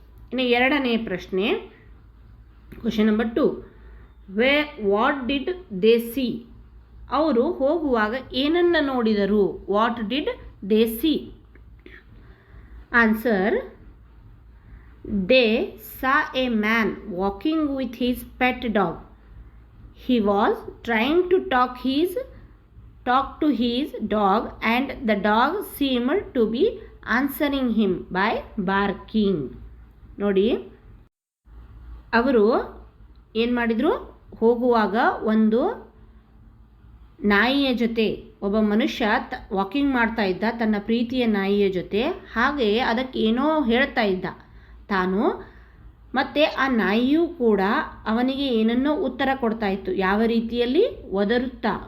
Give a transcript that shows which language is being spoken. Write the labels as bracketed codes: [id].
[kn] ಇನ್ನು ಎರಡನೇ ಪ್ರಶ್ನೆ, [en] Question number 2, what did they see? [kn] ಅವರು ಹೋಗುವಾಗ ಏನನ್ನು ನೋಡಿದರು? [en] What did they see? Answer, they saw a man walking with his pet dog. He was trying to talk to his dog and the dog seemed to be answering him by barking. [kn] ನೋಡಿ, ಅವರು ಏನು ಮಾಡಿದರು? ಹೋಗುವಾಗ ಒಂದು ನಾಯಿಯ ಜೊತೆ ಒಬ್ಬ ಮನುಷ್ಯ ವಾಕಿಂಗ್ ಮಾಡ್ತಾ ಇದ್ದ, ತನ್ನ ಪ್ರೀತಿಯ ನಾಯಿಯ ಜೊತೆ. ಹಾಗೆಯೇ ಅದಕ್ಕೆ ಏನೋ ಹೇಳ್ತಾ ಇದ್ದ ತಾನು, ಮತ್ತು ಆ ನಾಯಿಯೂ ಕೂಡ ಅವನಿಗೆ ಏನನ್ನೋ ಉತ್ತರ ಕೊಡ್ತಾ ಇತ್ತು. ಯಾವ ರೀತಿಯಲ್ಲಿ? ಒದರುತ್ತಾ.